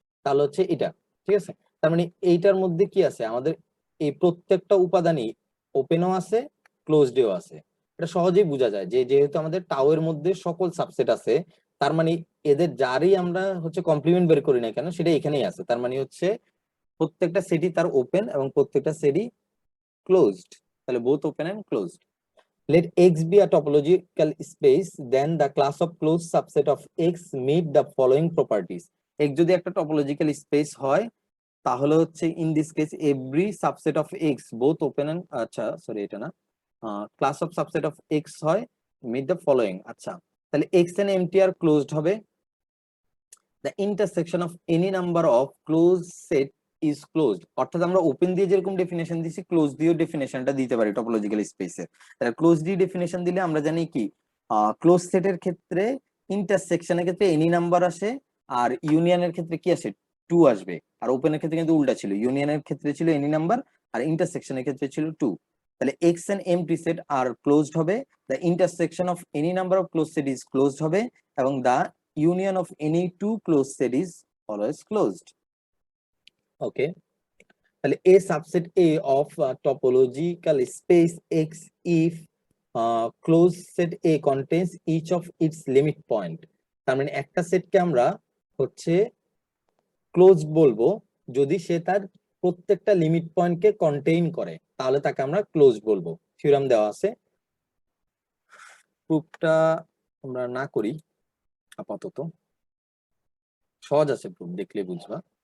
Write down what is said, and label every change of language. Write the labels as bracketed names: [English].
[Bangla] তাহলে হচ্ছে এটা, ঠিক আছে। তার মানে এইটার মধ্যে কি আছে আমাদের, এই প্রত্যেকটা উপাদানই ওপেনও আছে ক্লোজডও আছে। এটা সহজেই বোঝা যায় যে যেহেতু আমাদের টাও এর মধ্যে সকল সাবসেট আছে, তার মানে এদের যারই আমরা হচ্ছে কমপ্লিমেন্ট বের করি না কেন সেটা এখানেই আছে, তার মানে হচ্ছে প্রত্যেকটা সেটই তার ওপেন এবং প্রত্যেকটা সেটই ক্লোজড। তাহলে both open and closed. [English] Let X be a topological space, then the class of closed subset of X meet the following properties. [Bangla] X যদি একটা টপোলজিক্যাল স্পেস হয় তাহলে হচ্ছে [English] in this case every subset of X both open and, [Bangla] আচ্ছা sorry এটা না, class of subset of X হয় meet the following. আচ্ছা, তাহলে X and MT আর closed হবে। [English] The intersection of any number of closed set is closed, [Bangla] অর্থাৎ আমরা open দিয়ে যেরকম ডেফিনেশন দিছি ক্লোজ দিয়েও ডেফিনেশনটা দিতে পারি টপোলজিক্যাল স্পেসের। তাহলে ক্লোজ দিয়ে ডেফিনেশন দিলে আমরা জানি কি ক্লোজ সেটের ক্ষেত্রে ইন্টারসেকশনের ক্ষেত্রে এনি নাম্বার আসে, আর ইউনিয়নের ক্ষেত্রে কি আসে, টু আসবে। আর ওপেনের ক্ষেত্রে কিন্তু উল্টা ছিল, ইউনিয়নের ক্ষেত্রে ছিল এনি নাম্বার আর ইন্টারসেকশনের ক্ষেত্রে ছিল টু। [English] তাহলে X and empty set আর closed হবে, the intersection of any number of close set is closed হবে, এবং the union of any two closed set is always closed. Okay, তাহলে a subset A of topological space X if closed set A contains each of its limit point। [Bangla] তার মানে একটা সেটকে আমরা হচ্ছে close বলবো যদি সে তার প্রত্যেকটা লিমিট পয়েন্টকে কন্টেইন করে, তাহলে তাকে আমরা ক্লোজ বলবো। থিওরাম দেওয়া আছে, প্রুফটা আমরা না করি আপাতত, সহজ আছে প্রুফ, দেখলে বুঝবা।